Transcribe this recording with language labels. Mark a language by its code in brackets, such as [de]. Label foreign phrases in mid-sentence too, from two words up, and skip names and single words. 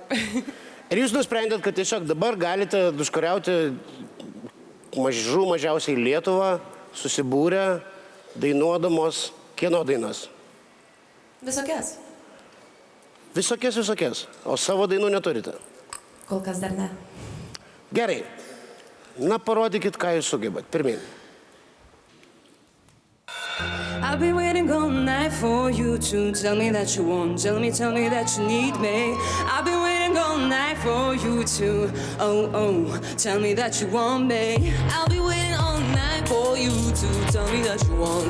[lt] Ir jūs nusprendėt, kad tiesiog dabar galite užkariauti mažiausiai Lietuvą, susibūrę, dainuodamos kieno dainas? Visokias. Visokias. O savo dainų neturite? Kol kas dar ne. Gerai. Na, parodykit, ką jūs sugebat. Pirmin. [en] I've been waiting all night for you to tell me that you want. Tell me that you need me. I've been waiting all night for you to, tell me that you want me. I'll be waiting all night for you to tell me that you want.